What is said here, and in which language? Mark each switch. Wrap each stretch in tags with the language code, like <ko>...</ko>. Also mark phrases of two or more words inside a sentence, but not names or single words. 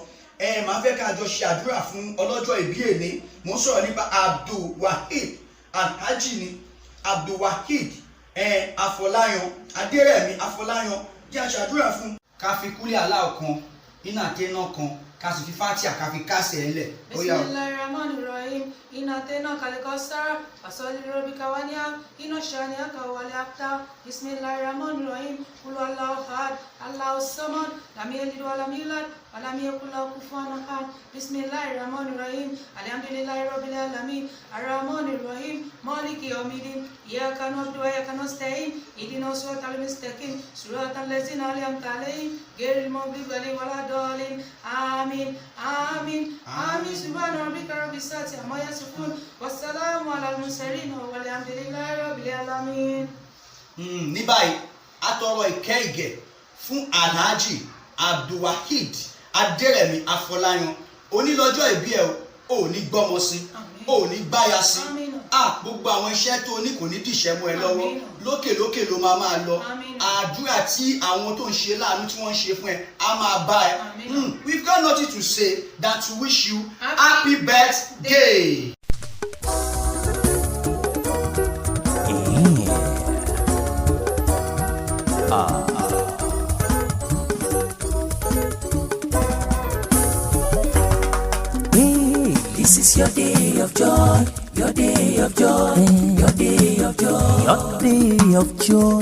<yo>Màá fẹ́ ká jọ ṣe àdúrà fún ọlọ́jọ́ ìbí èní. Mo ń sọ̀rọ̀ nípa Abdulwaheed, Alhaji ni Abdulwaheed Afọláyan Adérẹ̀mí Afọláyan. Jẹ́ àṣàdúrà fún. Ká fi kúlẹ̀ aláwọ̀ kan, iná àtẹ́ná kan, ká sì fi fátíà ká fi kásẹ̀ ẹ̀ lẹ̀.</yo> <ar>بسم الله الرحمن الرحيم. إنا أعطينا الكوثر فصل لربك وانحر إن شانئك هو الأبتر. بسم الله الرحمن الرحيم. قل هو الله أحد، الله الصمد، لم يلد ولم يولد ولم يكن له كفوا أحد. بسم الله الرحمن الرحيم. الحمد لله رب العالمين. الرحمن الرحيم. مالك يوم الدين. إياك نعبد وإياك نستعين. اهدنا الصراط المستقيم. صراط الذين أنعمت عليهم غير المغضوب عليهم ولا الضالين. آمين. آمين. آمين. سبحان ربك رب العزة عما يصفون. والسلام على المرسلين والحمد لله رب العالمين.</ar> <yo>Ní báyìí, a tọrọ ìkẹ́ ìgẹ̀ fún Alhaji Abdulwaheed Adérẹ̀mí Afọláyan. Onílọ́jọ́ ìbí ẹ̀ ò ní gbọ́mọ sí, ò ní gbáya sí. Gbogbo àwọn iṣẹ́ tó ní kò ní dìṣẹ́ mọ́ ẹ lọ́wọ́. Lókè ló máa lọ. Àdúrà tí àwọn tó ń ṣe láàánú tí wọ́n ń ṣe fún ẹ á máa bá ẹ.</yo> <en>We've got nothing to say than to wish you happy birthday. This is your day of joy, your day of joy, your day of joy, your day of joy.</en>